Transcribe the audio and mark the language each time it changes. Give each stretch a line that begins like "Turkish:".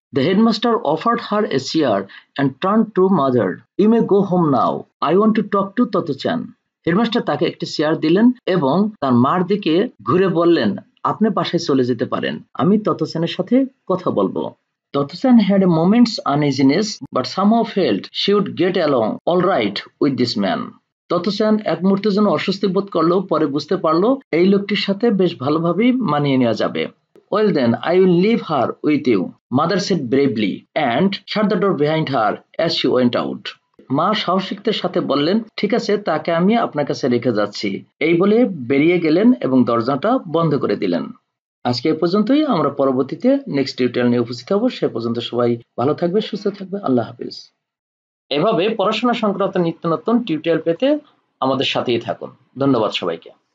English: The headmaster offered her a chair and turned to mother. You may go home now. I want to talk to Toto-chan.
Bangla: Headmaster তাকে একটি chair দিলেন এবং তার মার দিকে ঘুরে বললেন, আপনি বাসায় চলে যেতে পারেন, আমি ততচানের সাথে কথা বলবো।
English: Toto-chan had a moment's uneasiness, but somehow felt she would get along all right with this man.
Bangla: Toto-chan এক মুহূর্তের জন্য অস্বস্তি বোধ করলেও পরে বুঝতে পারলো এই লোকটির সাথে বেশ ভালোভাবেই মানিয়ে নেওয়া যাবে।
English: Well then, I will leave her with you, mother said bravely, and shut the door behind her as she went out.
Bangla: মা সাহসিকতার সাথে বললেন, ঠিক আছে, তাকে আমি আপনার কাছে রেখে যাচ্ছি। এই বলে বেরিয়ে গেলেন এবং দরজাটা বন্ধ করে দিলেন। আজকে এ পর্যন্তই। আমরা পরবর্তীতে নেক্সট টিউটোরিয়াল নিয়ে উপস্থিত হব। সে পর্যন্ত সবাই ভালো থাকবে, সুস্থ থাকবে। আল্লাহ হাফিজ। এভাবে পড়াশোনা সংক্রান্ত নিত্য নতুন টিউটোরিয়াল পেতে আমাদের সাথেই থাকুন। ধন্যবাদ সবাইকে।